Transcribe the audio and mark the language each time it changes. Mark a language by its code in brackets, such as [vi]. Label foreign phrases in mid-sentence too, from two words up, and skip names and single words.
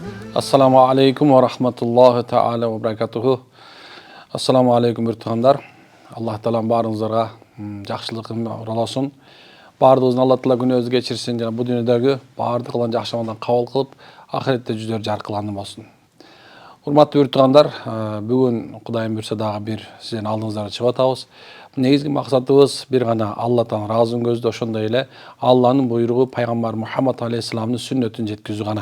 [ar] السلام عليكم ورحمة الله تعالى وبركاته. السلام عليكم бүртугандар. [ky] Аллах таалам баарыңыздарга жакшылыгын ураласын. Баардыгыбыздын Алла таала күнөөбүздү кечирсин жана бул дүйнөдөгү баардык кылган жакшы амалдан кабыл кылып, ахиретте жүздөр жаркыланды болсун. Урматтуу бүртугандар, бүгүн Кудайым буйрса дагы бир сиздердин алдыңыздарга чыгып атабыз. Негизги максатыбыз бир гана Аллахтан ыраазылыгын көздөө, ошондой эле Алланын буйругу пайгамбар Мухаммад алейхиссаламдын сүннөтүн жеткизүү гана.